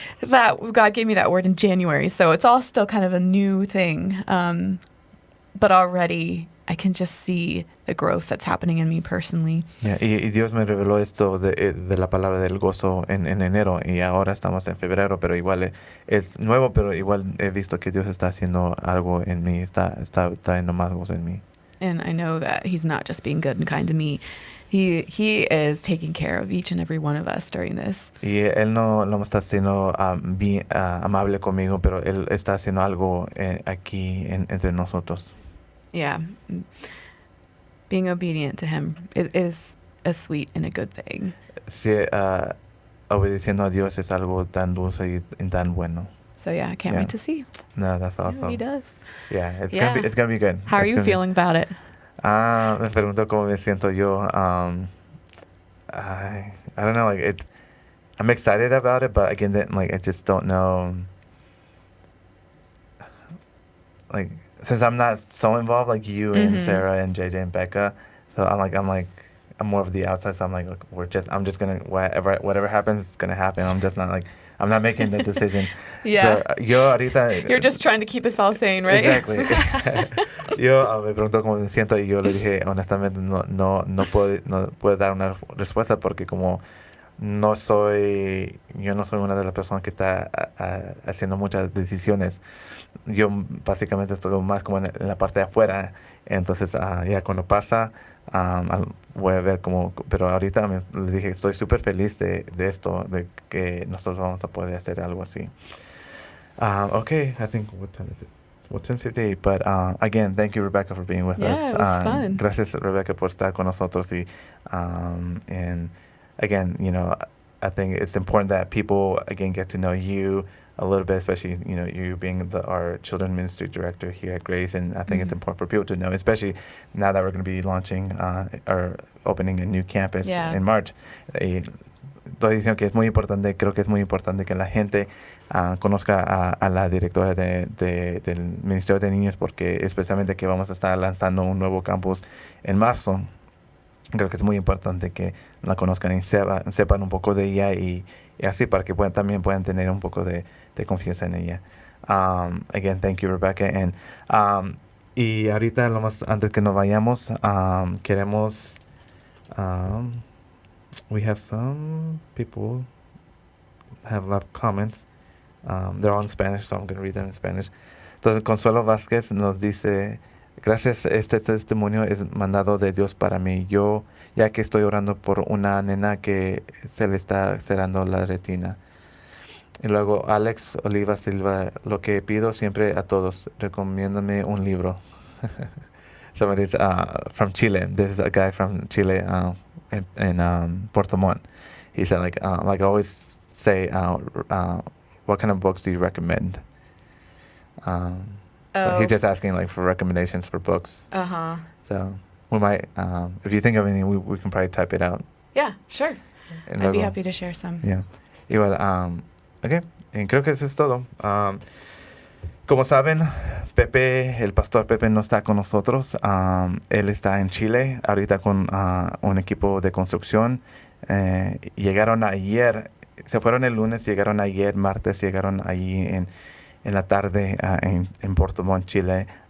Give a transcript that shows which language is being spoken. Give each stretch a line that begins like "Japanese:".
English: That God gave me that word in January, so it's all still kind of a new thing. But already I can just see the growth that's happening in me personally.
Spanish: Yeah, y Dios me reveló esto de la palabra del gozo en enero, y ahora estamos en febrero, pero igual es nuevo, pero igual he visto que Dios está haciendo algo en mí, está trayendo más gozo en mí.
English: And I know that He's not just being good and kind to me. He is taking care of each and every one of us during this.
Spanish: Y él no está haciendo bien, amable conmigo, pero él está haciendo algo aquí entre nosotros.
English: Yeah. Being obedient to Him is a sweet and a good thing.
Spanish: Sí, obedeciendo a Dios es algo tan dulce y tan bueno.
English: So yeah, I can't wait to see. No, that's awesome. Yeah, He does. Yeah, it's gonna be good. How are you feeling about it?
Spanish: Me pregunto cómo me siento yo.
English: I don't know, I'm excited about it, but again, I just don't know. Since I'm not so involved like you and Sarah and JJ and Becca, so I'm more of the outside. So I'm just gonna whatever happens, it's gonna happen. I'm not making the decision. Yeah.
Spanish: So, yo ahorita,
English: You're just trying to keep us all sane, right? Exactly.
Spanish: Yo me preguntó cómo me siento y yo le dije, honestamente, no puedo dar una respuesta porque como yo no soy una de las personas que está haciendo muchas decisiones. Yo básicamente estoy más como en la parte de afuera. Entonces, ya cuando pasa, voy a ver cómo. Pero ahorita le dije, estoy súper feliz de esto, de que nosotros vamos a poder hacer algo así.
English: Okay, I think, what time is it? Well, 10:58, but again, thank you, Rebekah, for being with us. Yeah, it was fun.
Spanish: Gracias, Rebekah, por estar con nosotros.
English: And again, I think it's important that people, again, get to know you a little bit, especially, you being our children ministry director here at Grace. And I think it's important for people to know, especially now that we're going to be launching or opening a new campus in March.
Spanish: Estoy diciendo que es muy importante, creo que es muy importante que la gente conozca a la directora del Ministerio de Niños, porque especialmente que vamos a estar lanzando un nuevo campus en marzo. Creo que es muy importante que la conozcan y sepan un poco de ella y así para que también puedan tener un poco de confianza en ella.
English: Again, thank you, Rebekah.
Spanish: Y ahorita, antes que nos vayamos, queremos...
English: we have some people have left comments. They're all in Spanish, so I'm going to read them in Spanish.
Spanish: Entonces, Consuelo Vázquez nos dice, Gracias, este testimonio es mandado de Dios para mí. Yo, ya que estoy orando por una nena que se le está cerrando la retina. Y luego Alex Oliva Silva, lo que pido siempre a todos, recomiéndame un libro.
English: Somebody's from Chile. This is a guy from Chile in Puerto Montt. He said, like I always say, what kind of books do you recommend? But he's just asking like for recommendations for books. Uh-huh. So we might, if you think of any, we can probably type it out. Yeah, sure. And I'd be
Spanish: luego-
English: happy to share some. Yeah.
Spanish: Igual, ok, y creo que eso es todo. Como saben, Pepe, el pastor Pepe no está con nosotros. Él está en Chile ahorita con un equipo de construcción. Llegaron ayer, se fueron el lunes, llegaron ayer, martes, llegaron allí en la tarde en Puerto Montt, Chile.